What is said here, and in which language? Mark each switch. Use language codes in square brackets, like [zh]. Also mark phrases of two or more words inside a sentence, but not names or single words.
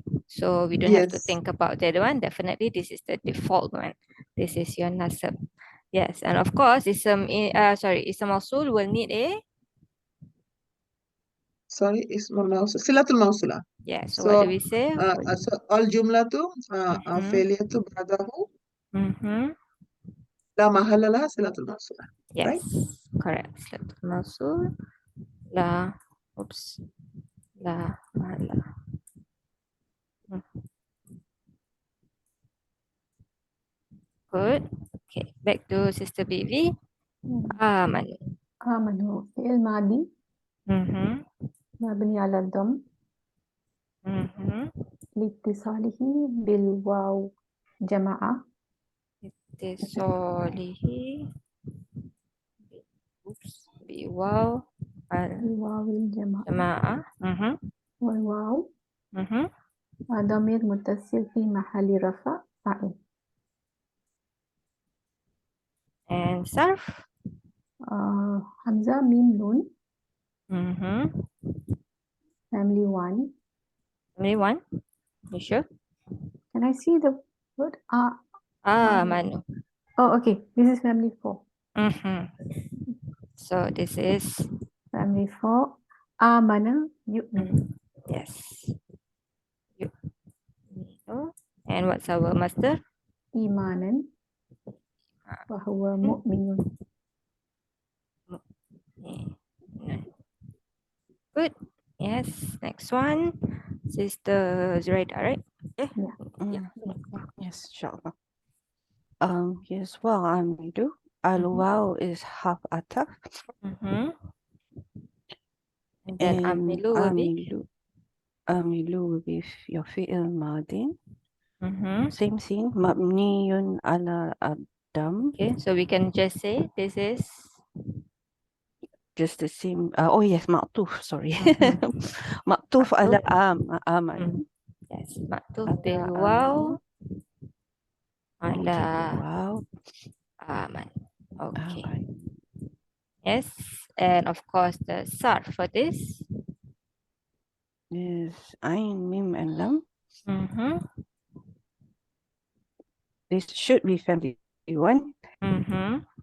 [en] So we don't have to think about the other one. Definitely, this is the default one. This is your nasab. Yes, and of course, [ar] اسم موصول [en] will need a [ar] sorry, اسم الموصول، صلة الموصولة. [en] Yeah, so what do So, we say? [ar] so الجملة tu, fi'liyah tu بعده لا محل لها صلة الموصولة. [en] Yes, Right? correct. [ar] صلة الموصول لا، لا محل. [en] Good. Okay, back to Sister Bibi. Amanu. [ar] آمنوا فعل ماضي Mm-hmm. مبني على الضم Mm-hmm. لاتصاله بالواو جماعة Tisolihi. Biwaw الواو الجماعة al-jama'ah. Mm-hmm. والواو Mm-hmm. ضمير متصل في محل رفع فاعل [en] And Sarf. [ar] حمزة ميم نون Mm-hmm. [en] family 1. Only one. You sure? Can I see the word? Amanu. Oh, okay. This is family 4. Mm-hmm. So this is Family 4. [ar] آمن يؤمن. [en] yes. You. And what's our master? [ar] إيمانا. وهو مؤمن. [en] Good. Yes. Next one. Sister Zuraida, right? Yeah. Yeah. Yes, inshallah. Yes, well, Amidu. Al-Waw is [ar] حرف عطف. [en] Mm-hmm. And then And Amilu will be. Amilu will be your [ar] فعل ماض. Mm-hmm. [en] Same thing. [ar] مبني على الضم. [en] Okay, so we can just say this is. Just the same. Oh yes, maktuf. Sorry. Mhm. [ar] معطوف على Maktuf. aman. [en] Yes, maktuf [ar] Ala bil aman. waw [en] Okay, [ar] ala wow. aman. [en] Okay. Alright. Yes, and of course the sarf for this. Yes, Ain, Mim, and Lam. Mm-hmm. This should be family 1. Mm-hmm.